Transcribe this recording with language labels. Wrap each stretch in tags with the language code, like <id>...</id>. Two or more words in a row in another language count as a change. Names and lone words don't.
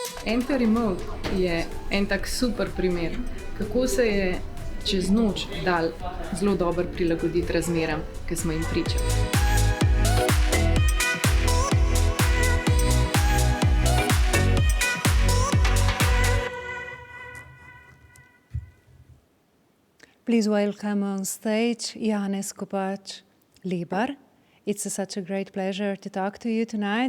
<sl>Enter Remote je en tak super primer, kako se je čez noč dal zelo dobro prilagoditi razmeram, ki smo jim priča.</sl> <en>Please welcome on stage Janez Kopač-Lebar. It's such a great pleasure to talk to you tonight.</en>